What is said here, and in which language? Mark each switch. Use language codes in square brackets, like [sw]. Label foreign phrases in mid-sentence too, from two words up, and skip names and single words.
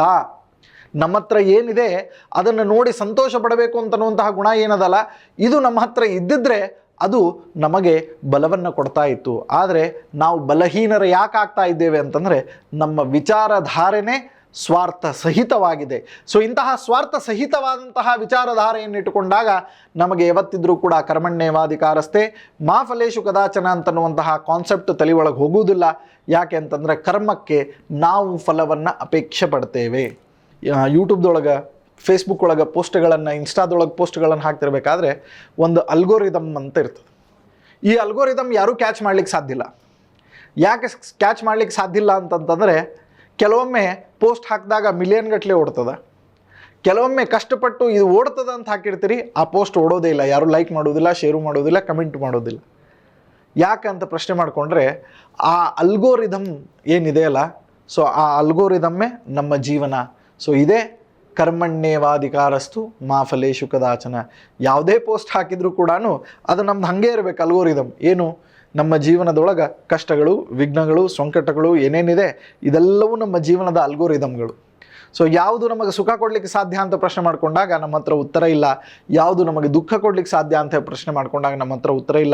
[kn] ನಮ್ಮ ಹತ್ರ ಏನಿದೆ ಅದನ್ನು ನೋಡಿ ಸಂತೋಷ ಪಡಬೇಕು ಅಂತನ್ನುವಂತಹ ಗುಣ ಏನದಲ್ಲ, ಇದು ನಮ್ಮ ಹತ್ರ ಇದ್ದಿದ್ರೆ ಅದು ನಮಗೆ ಬಲವನ್ನು ಕೊಡ್ತಾ ಇತ್ತು. ಆದರೆ ನಾವು ಬಲಹೀನರು ಯಾಕೆ ಆಗ್ತಾ ಇದ್ದೇವೆ ಅಂತಂದರೆ ನಮ್ಮ ವಿಚಾರಧಾರೆನೇ ಸ್ವಾರ್ಥ ಸಹಿತವಾಗಿದೆ. ಸೊ ಇಂತಹ ಸ್ವಾರ್ಥ ಸಹಿತವಾದಂತಹ ವಿಚಾರಧಾರೆಯನ್ನು ಇಟ್ಟುಕೊಂಡಾಗ ನಮಗೆ ಯಾವತ್ತಿದ್ರೂ ಕೂಡ [sa] ಕರ್ಮಣ್ಯೇವಾಧಿಕಾರಸ್ಥೆ ಮಾ ಫಲೇಶು ಕದಾಚನ [kn] ಅಂತನ್ನುವಂತಹ ಕಾನ್ಸೆಪ್ಟ್ ತಲೆ ಒಳಗೆ ಹೋಗುವುದಿಲ್ಲ. ಯಾಕೆ ಅಂತಂದರೆ ಕರ್ಮಕ್ಕೆ ನಾವು ಫಲವನ್ನು ಅಪೇಕ್ಷೆ ಪಡ್ತೇವೆ. ಯೂಟ್ಯೂಬ್ದೊಳಗೆ, ಫೇಸ್ಬುಕ್ ಒಳಗೆ ಪೋಸ್ಟ್ಗಳನ್ನು, ಇನ್ಸ್ಟಾದೊಳಗೆ ಪೋಸ್ಟ್ಗಳನ್ನು ಹಾಕ್ತಿರ್ಬೇಕಾದ್ರೆ ಒಂದು ಅಲ್ಗೋರಿದಮ್ ಅಂತ ಇರ್ತದೆ. ಈ ಅಲ್ಗೋರಿದಮ್ ಯಾರೂ ಕ್ಯಾಚ್ ಮಾಡ್ಲಿಕ್ಕೆ ಸಾಧ್ಯ ಇಲ್ಲ. ಯಾಕೆ ಕ್ಯಾಚ್ ಮಾಡ್ಲಿಕ್ಕೆ ಸಾಧ್ಯ ಇಲ್ಲ ಅಂತಂತಂದರೆ, ಕೆಲವೊಮ್ಮೆ ಪೋಸ್ಟ್ ಹಾಕಿದಾಗ ಮಿಲಿಯನ್ ಗಟ್ಟಲೆ ಓಡ್ತದೆ, ಕೆಲವೊಮ್ಮೆ ಕಷ್ಟಪಟ್ಟು ಇದು ಓಡ್ತದೆ ಅಂತ ಹಾಕಿರ್ತೀರಿ, ಆ ಪೋಸ್ಟ್ ಓಡೋದೇ ಇಲ್ಲ, ಯಾರೂ ಲೈಕ್ ಮಾಡೋದಿಲ್ಲ, ಶೇರು ಮಾಡೋದಿಲ್ಲ, ಕಮೆಂಟ್ ಮಾಡೋದಿಲ್ಲ. ಯಾಕಂತ ಪ್ರಶ್ನೆ ಮಾಡಿಕೊಂಡ್ರೆ ಆ ಅಲ್ಗೋರಿದಮ್ ಏನಿದೆಯಲ್ಲ, ಸೊ ಆ ಅಲ್ಗೋರಿದಮ್ಮೇ ನಮ್ಮ ಜೀವನ. ಸೊ ಇದೇ [sa] ಕರ್ಮಣ್ಯೇವಾಧಿಕಾರಸ್ತು ಮಾ ಫಲೇಶು ಕದಾಚನ. [kn] ಯಾವುದೇ ಪೋಸ್ಟ್ ಹಾಕಿದರೂ ಕೂಡ ಅದು ನಮ್ದು ಹಾಗೆ ಇರಬೇಕು ಅಲ್ಗೋರಿದಮ್. ಏನು, ನಮ್ಮ ಜೀವನದೊಳಗೆ ಕಷ್ಟಗಳು, ವಿಘ್ನಗಳು, ಸಂಕಟಗಳು ಏನೇನಿದೆ ಇದೆಲ್ಲವೂ ನಮ್ಮ ಜೀವನದ ಅಲ್ಗೋರಿದಮ್ಗಳು. ಸೊ ಯಾವುದು ನಮಗೆ ಸುಖ ಕೊಡಲಿಕ್ಕೆ ಸಾಧ್ಯ ಅಂತ ಪ್ರಶ್ನೆ ಮಾಡಿಕೊಂಡಾಗ ನಮ್ಮ ಹತ್ರ ಉತ್ತರ ಇಲ್ಲ. ಯಾವುದು ನಮಗೆ ದುಃಖ ಕೊಡಲಿಕ್ಕೆ ಸಾಧ್ಯ ಅಂತ ಪ್ರಶ್ನೆ ಮಾಡ್ಕೊಂಡಾಗ ನಮ್ಮ ಹತ್ರ ಉತ್ತರ ಇಲ್ಲ.